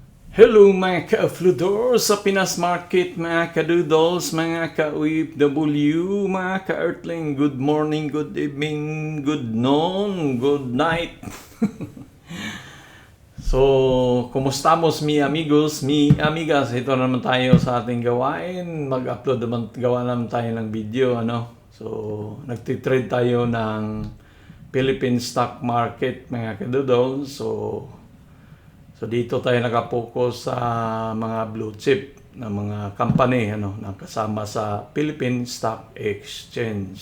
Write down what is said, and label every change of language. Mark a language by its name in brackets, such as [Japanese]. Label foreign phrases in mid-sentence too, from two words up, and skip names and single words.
[Filipino] Hello mga ka-Fludors sa Pinas Market, mga ka-Doodles, mga ka-OFW, mga ka-Earthling. [English] Good morning, good evening, good noon, good night. [Filipino] So, kumustamos [Spanish] mi amigos, mi amigas? [Filipino] Ito naman tayo sa ating gawain. Mag-upload naman, gawa naman tayo ng video, ano? So, nagtitrade tayo ng [English] Philippine stock market, [Filipino] mga ka-Doodles. So dito tayo nakapokus sa mga [English] blue chip [Filipino] na mga company na kasama sa Philippine Stock Exchange.